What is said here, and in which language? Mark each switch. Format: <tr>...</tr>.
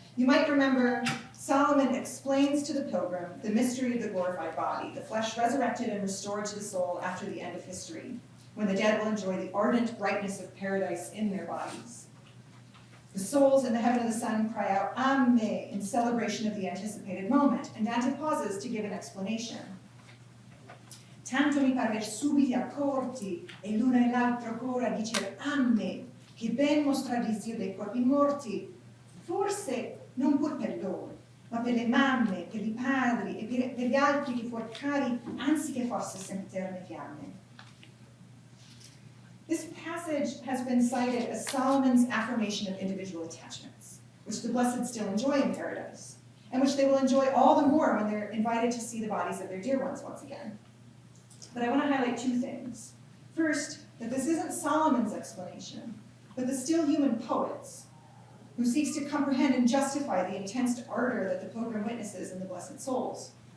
<en>You might remember Solomon explains to the pilgrim the mystery of the glorified body, the flesh resurrected and restored to the soul after the end of history, when the dead will enjoy the ardent brightness of paradise in their bodies. The souls in the heaven of the sun cry out, Amme, in celebration of the anticipated moment, and Dante pauses to give an explanation.</en> <it>Tanto mi parve subiti accorti, e l'una e l'altro cora dicer Amme, che ben mostra l'isio dei corpi morti, forse non pur per loro, ma per le mamme, per i padri e per gli altri che fuor cari, anzi che fosse sempiterne fiamme.</it> <en>This passage has been cited as Solomon's affirmation of individual attachments, which the blessed still enjoy in paradise, and which they will enjoy all the more when they're invited to see the bodies of their dear ones once again. But I want to highlight two things. First, that this isn't Solomon's explanation, but the still human poet's, who seeks to comprehend and justify the intense ardor that the pilgrim witnesses in the blessed souls.</en>